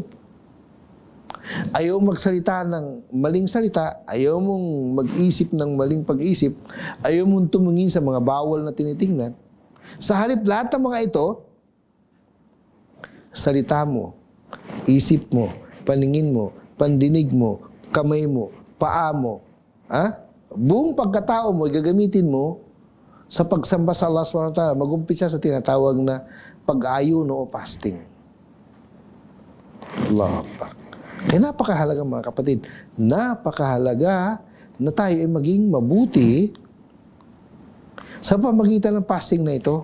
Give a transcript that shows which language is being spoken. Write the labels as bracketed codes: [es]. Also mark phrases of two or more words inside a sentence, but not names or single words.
[tl] Ayaw magsalita ng maling salita, ayaw mong mag-isip ng maling pag-isip, ayaw mong tumingin sa mga bawal na tinitingnan. Sa halip lahat ng mga ito, salita mo, isip mo, paningin mo, pandinig mo, kamay mo, paa mo, buong pagkatao mo, gagamitin mo sa pagsamba sa Allah [ar] سبحانه وتعالى, [tl] mag-umpisa sa tinatawag na pag-ayuno o fasting. [ar] الله أكبر. [tl] Kaya napakahalaga mga kapatid, napakahalaga na tayo ay maging mabuti sa pamagitan ng fasting na ito.